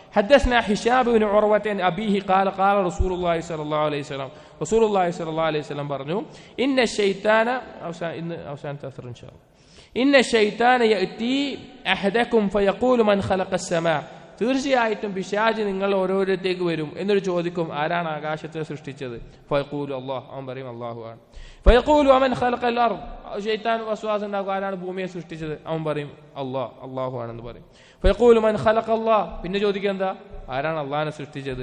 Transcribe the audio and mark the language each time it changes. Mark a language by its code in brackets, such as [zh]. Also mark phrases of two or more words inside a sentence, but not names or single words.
[ar] حدثنا هشام بن عروة عن أبيه قال قال رسول الله صلى الله عليه وسلم رسول الله صلى الله عليه وسلم പറഞ്ഞു إن الشيطان أوسان تأثر إن شاء الله إن الشيطان يأتي أحدكم فيقول من خلق السماء [ml] തീർച്ചയായിട്ടും പിശാച് നിങ്ങൾ ഓരോരുത്തേക്ക് വരും എന്നൊരു ചോദിക്കും, ആരാണ് ആകാശത്തെ സൃഷ്ടിച്ചത്? [ar] فيقول الله, [ml] അവൻ പറയും അല്ലാഹു ആണ്. [ar] فيقول ومن خلق الأرض, [ml] ശൈത്താൻ വസ്വാസ് ഉണ്ടാക്കും, ആരാണ് ഭൂമിയെ സൃഷ്ടിച്ചത്? അവൻ പറയും അല്ലാഹു ആണെന്ന് പറയും. [ar] فيقول من خلق الله, [ml] പിന്നെ ചോദിക്കുക എന്താ, ആരാണ് അല്ലാഹനെ സൃഷ്ടിച്ചത്?